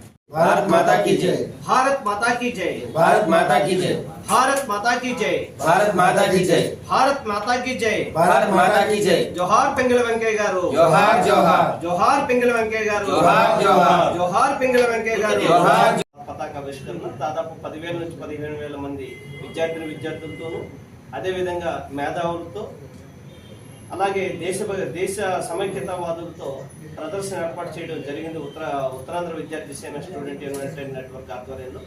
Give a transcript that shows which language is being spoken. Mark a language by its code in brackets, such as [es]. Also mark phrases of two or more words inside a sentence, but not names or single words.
[hi] भारत माता की जय। भारत माता की जय। भारत माता की जय। भारत माता की जय। भारत माता की जय। भारत माता की जय। भारत माता की जय। [te] जोहार पिंगल वेंकయ్య గారు। जोहार जोहार। जोहार पिंगल वेंकయ్య గారు। जोहार जोहार। जोहार पिंगल वेंकయ్య గారు। जोहार। పతాకావిష్కరణ దాదాపు 10,000 నుంచి 15,000 మంది విద్యార్థులతోనూ అదే విధంగా మేధావులతో అలాగే దేశ సమైక్యతావాదులతో ప్రదర్శన ఏర్పాటు చేయడం జరిగింది ఉత్తరాంధ్ర విద్యార్థి సేన స్టూడెంట్ యునైటెడ్ నెట్వర్క్ ఆధ్వర్యంలో.